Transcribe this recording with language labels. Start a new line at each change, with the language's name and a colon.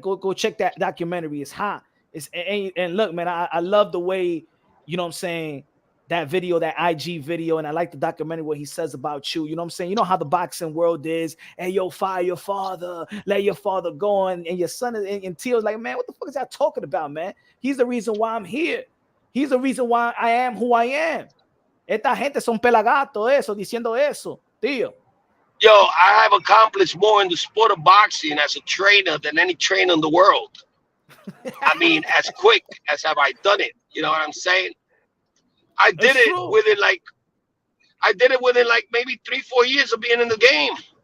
English: Go check that documentary. It's hot. And look, man, I love the way, you know what I'm saying, that video, that IG video, and I like the documentary what he says about you. You know what I'm saying? You know how the boxing world is. Hey, yo, fire your father, let your father go, and your son is and Tio's like, man, what the fuck is that talking about, man? He's the reason why I'm here. He's the reason why I am who I am.
Spanish: Esta gente son pelagato, eso, diciendo eso, tío.
English: Yo, I have accomplished more in the sport of boxing as a trainer than any trainer in the world. I mean, as quick as have I done it. You know what I'm saying? I did it within like maybe 3-4 years of being in the game.